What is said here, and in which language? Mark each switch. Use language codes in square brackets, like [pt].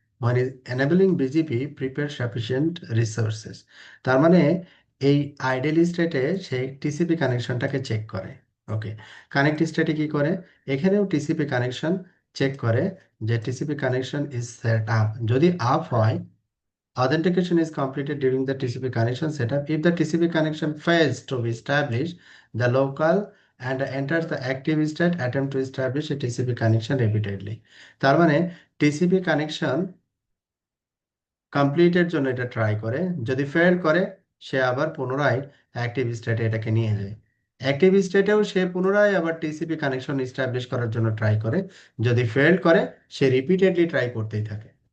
[bn] মানে [en] enabling BGP prepare sufficient resources, [bn] তার মানে এই আইডেল স্টেটে সে টিসিপি কানেকশনটাকে চেক করে। ওকে, কানেক্ট স্টেটে কি করে, এখানেও টিসিপি কানেকশন চেক করে যে TCP connection is set up, যদি আপ হয় [en] authentication is completed during the TCP connection setup. If the TCP connection fails to be established, the local and enters the active state, attempt to establish a TCP connection repeatedly. [bn] তার মানে TCP connection কমপ্লিটের জন্য এটা try করে, যদি fail করে সে আবার পুনরায় active স্টেটে এটাকে নিয়ে যায়। অ্যাক্টিভ স্টেটেও সে পুনরায় আবার টিসিপি কানেকশন এস্টাবলিশ করার জন্য ট্রাই করে, যদি ফেল করে সে রিপিটেডলি ট্রাই করতেই থাকে।